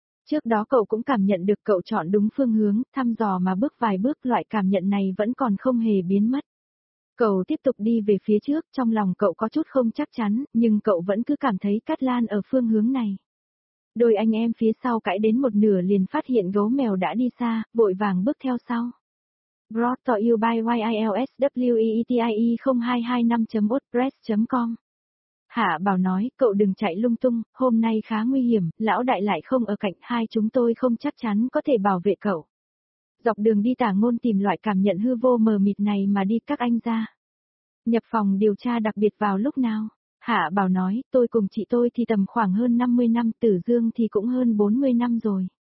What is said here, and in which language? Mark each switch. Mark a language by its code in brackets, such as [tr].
[vi] Trước đó cậu cũng cảm nhận được, cậu chọn đúng phương hướng, thăm dò mà bước vài bước, loại cảm nhận này vẫn còn không hề biến mất. Cậu tiếp tục đi về phía trước, trong lòng cậu có chút không chắc chắn, nhưng cậu vẫn cứ cảm thấy Cát Lan ở phương hướng này. Đôi anh em phía sau cãi đến một nửa liền phát hiện gấu mèo đã đi xa, vội vàng bước theo sau. [en] Brought to you by YILSWEETIE0225.wordpress.com. Hạ [vi] Hạ Bảo nói, cậu đừng chạy lung tung, hôm nay khá nguy hiểm, lão đại lại không ở cạnh, hai chúng tôi không chắc chắn có thể bảo vệ cậu. Dọc đường đi Tả Ngôn tìm loại cảm nhận hư vô mờ mịt này mà đi, các anh ra. Nhập phòng điều tra đặc biệt vào lúc nào? Hạ Bảo nói, tôi cùng chị tôi thì tầm khoảng hơn 50 năm, Tử Dương thì cũng hơn 40 năm rồi.